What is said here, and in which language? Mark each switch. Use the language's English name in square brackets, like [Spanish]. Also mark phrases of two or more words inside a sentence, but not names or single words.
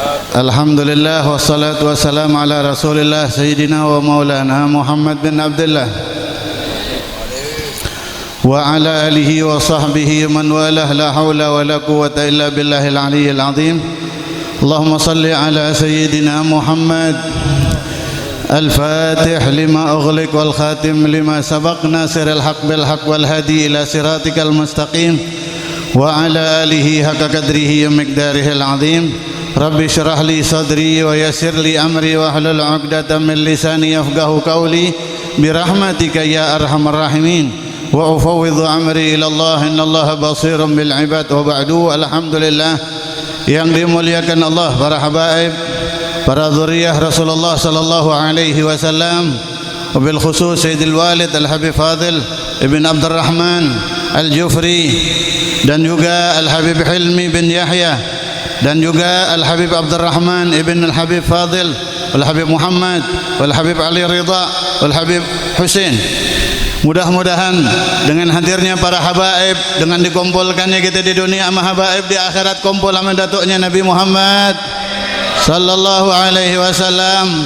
[Arabic] الحمد لله والصلاة والسلام على رسول الله سيدنا ومولانا محمد بن عبد الله وعلى آله وصحبه من والاه، لا حول ولا قوة إلا بالله العلي العظيم. اللهم صل على سيدنا محمد الفاتح لما أغلق والخاتم لما سبق، ناصر الحق بالحق والهادي إلى صراطك المستقيم وعلى آله حق قدره ومقداره العظيم. رب اشرح لي صدري ويسر لي أمري واحلل عقدة من لساني يفقهوا قولي برحمتك يا أرحم الراحمين. وأفوض أمري إلى الله، إن الله بصير بالعباد. وبعد, [Indonesian] alhamdulillah yang dimuliakan Allah, para habaib, para zuriyah Rasulullah [Arabic] صلى الله عليه وسلم، وبالخصوص سيد الوالد [Indonesian] Al-Habib Fadil Ibn Abdurrahman Al-Jufri, dan juga Al-Habib Hilmi bin Yahya, dan juga Al-Habib Abdurrahman Ibn Al-Habib Fadil, Al-Habib Muhammad, Al-Habib Ali Ridha, Al-Habib Hussein. Mudah-mudahan dengan hadirnya para habaib, dengan dikumpulkannya kita di dunia sama habaib, di akhirat kumpul sama datuknya Nabi Muhammad [Arabic] صلى الله عليه وسلم.